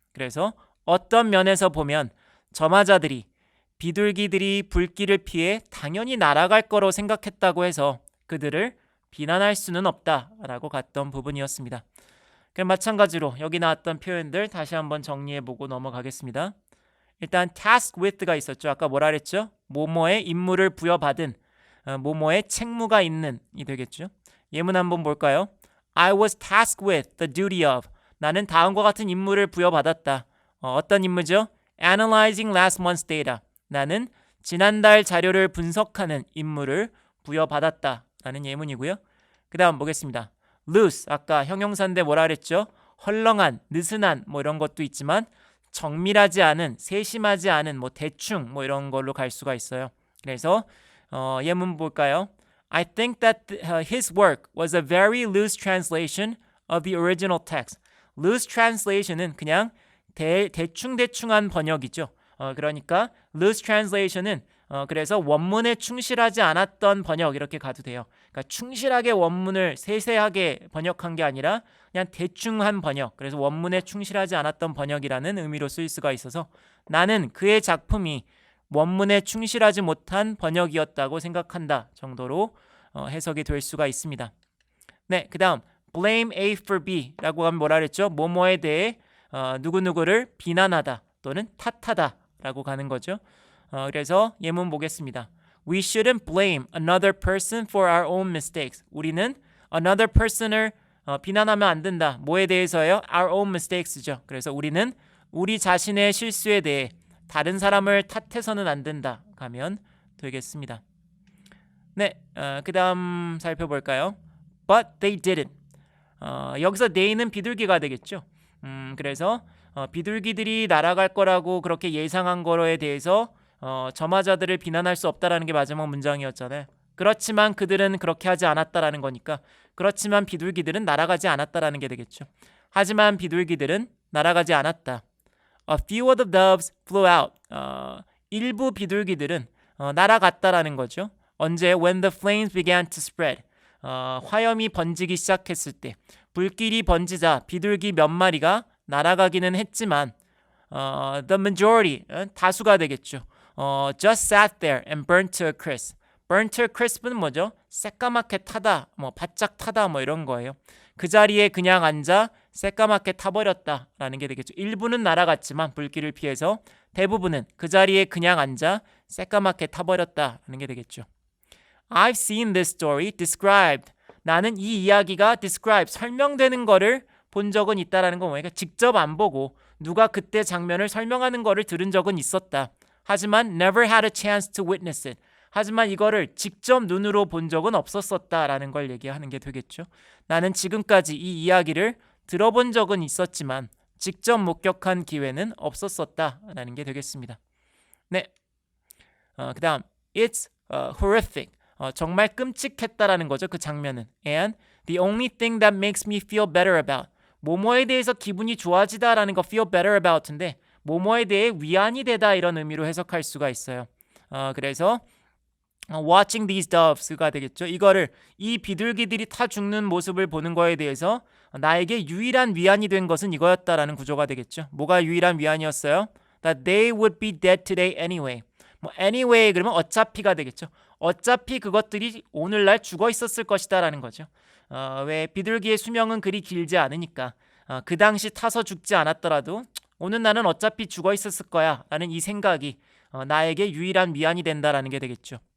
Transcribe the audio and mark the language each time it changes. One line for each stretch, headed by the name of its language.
Korean: 그래서 어떤 면에서 보면 점화자들이 비둘기들이 불길을 피해 당연히 날아갈 거로 생각했다고 해서 그들을 비난할 수는 없다라고 갔던 부분이었습니다. 그럼 마찬가지로 여기 나왔던 표현들 다시 한번 정리해보고 넘어가겠습니다. 일단 task with가 있었죠. 아까 뭐라 그랬죠? 뭐뭐의 임무를 부여받은 뭐뭐의 책무가 있는 이 되겠죠. 예문 한번 볼까요?
English: I was tasked with the duty of.
Korean: 나는 다음과 같은 임무를 부여받았다. 어떤 임무죠?
English: Analyzing last month's data.
Korean: 나는 지난달 자료를 분석하는 임무를 부여받았다. 라는 예문이고요. 그 다음 보겠습니다. loose. 아까 형용사인데 뭐라 그랬죠? 헐렁한, 느슨한 뭐 이런 것도 있지만 정밀하지 않은, 세심하지 않은 뭐 대충 뭐 이런 걸로 갈 수가 있어요. 그래서 예문 볼까요?
English: I think that his work was a very loose translation of the original text.
Korean: loose translation은 그냥 대충대충한 번역이죠. 그러니까 loose translation은 그래서 원문에 충실하지 않았던 번역 이렇게 가도 돼요. 그러니까 충실하게 원문을 세세하게 번역한 게 아니라 그냥 대충한 번역. 그래서 원문에 충실하지 않았던 번역이라는 의미로 쓰일 수가 있어서 나는 그의 작품이 원문에 충실하지 못한 번역이었다고 생각한다 정도로 해석이 될 수가 있습니다. 네, 그 다음 blame A for B라고 하면 뭐라 그랬죠? 뭐뭐에 대해 누구누구를 비난하다 또는 탓하다 라고 가는 거죠. 그래서 예문 보겠습니다.
English: We shouldn't blame another person for our own mistakes.
Korean: 우리는
English: another person
Korean: 을 비난하면 안 된다. 뭐에 대해서요?
English: Our own mistakes죠.
Korean: 그래서 우리는 우리 자신의 실수에 대해 다른 사람을 탓해서는 안 된다. 가면 되겠습니다. 네, 그 다음 살펴볼까요?
English: But they didn't.
Korean: 여기서 they는 비둘기가 되겠죠. 그래서 비둘기들이 날아갈 거라고 그렇게 예상한 거에 대해서 점화자들을 비난할 수 없다라는 게 마지막 문장이었잖아요. 그렇지만 그들은 그렇게 하지 않았다라는 거니까 그렇지만 비둘기들은 날아가지 않았다라는 게 되겠죠. 하지만 비둘기들은 날아가지 않았다.
English: A few of the doves flew out.
Korean: 일부 비둘기들은 날아갔다라는 거죠. 언제?
English: When the flames began to spread.
Korean: 화염이 번지기 시작했을 때 불길이 번지자 비둘기 몇 마리가 날아가기는 했지만
English: the majority,
Korean: 다수가 되겠죠.
English: just sat there and burned to a crisp. burnt to a crisp는
Korean: 뭐죠? 새까맣게 타다, 뭐 바짝 타다 뭐 이런 거예요. 그 자리에 그냥 앉아 새까맣게 타버렸다라는 게 되겠죠. 일부는 날아갔지만 불길을 피해서 대부분은 그 자리에 그냥 앉아 새까맣게 타버렸다라는 게 되겠죠.
English: I've seen this story described.
Korean: 나는 이 이야기가 described, 설명되는 거를 본 적은 있다라는 건 뭐니까 직접 안 보고 누가 그때 장면을 설명하는 거를 들은 적은 있었다. 하지만
English: never had a chance to witness it.
Korean: 하지만 이거를 직접 눈으로 본 적은 없었었다라는 걸 얘기하는 게 되겠죠. 나는 지금까지 이 이야기를 들어본 적은 있었지만 직접 목격한 기회는 없었었다라는 게 되겠습니다. 네, 그다음
English: it's horrific.
Korean: 정말 끔찍했다라는 거죠. 그 장면은.
English: And the only thing that makes me feel better about.
Korean: 뭐뭐에 대해서 기분이 좋아지다라는 거 feel better about인데 뭐뭐에 대해 위안이 되다 이런 의미로 해석할 수가 있어요. 그래서
English: watching these doves
Korean: 가 되겠죠. 이거를 이 비둘기들이 타 죽는 모습을 보는 거에 대해서 나에게 유일한 위안이 된 것은 이거였다라는 구조가 되겠죠. 뭐가 유일한 위안이었어요?
English: That they would be dead today anyway.
Korean: 뭐 anyway 그러면 어차피가 되겠죠. 어차피 그것들이 오늘날 죽어 있었을 것이다라는 거죠. 왜 비둘기의 수명은 그리 길지 않으니까 그 당시 타서 죽지 않았더라도 오늘 나는 어차피 죽어 있었을 거야 라는 이 생각이 나에게 유일한 위안이 된다라는 게 되겠죠.